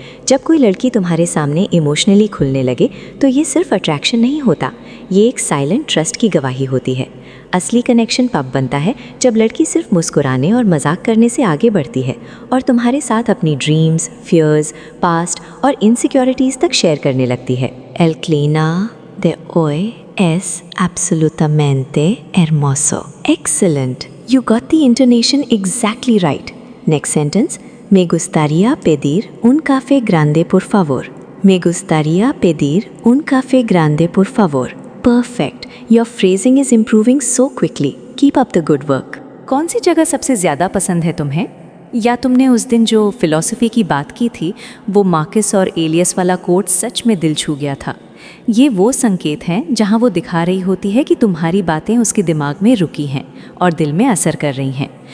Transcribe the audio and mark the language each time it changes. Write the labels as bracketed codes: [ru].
[hi] जब कोई लड़की तुम्हारे सामने इमोशनली खुलने लगे तो ये सिर्फ अट्रैक्शन नहीं होता, ये एक साइलेंट ट्रस्ट की गवाही होती है। असली कनेक्शन तब बनता है जब लड़की सिर्फ मुस्कुराने और मजाक करने से आगे बढ़ती है और तुम्हारे साथ अपनी ड्रीम्स, फियर्स, पास्ट और इनसिक्योरिटीज़ तक शेयर करने लगती है। [es] El clima de hoy es absolutamente hermoso. [en] Excellent. You got the intonation exactly right. Next sentence. [es] Me gustaría pedir un café grande por favor. Me gustaría pedir un café grande por favor. [en] Perfect. Your phrasing is improving so quickly. Keep up the good work. [hi] कौन सी जगह सबसे ज़्यादा पसंद है तुम्हें? या तुमने उस दिन जो फिलॉसफी की बात की थी, वो मार्कस और एलियस वाला कोट सच में दिल छू गया था। ये वो संकेत हैं जहाँ वो दिखा रही होती है कि तुम्हारी बातें उसके दिमाग में रुकी हैं और दिल में असर कर रही हैं।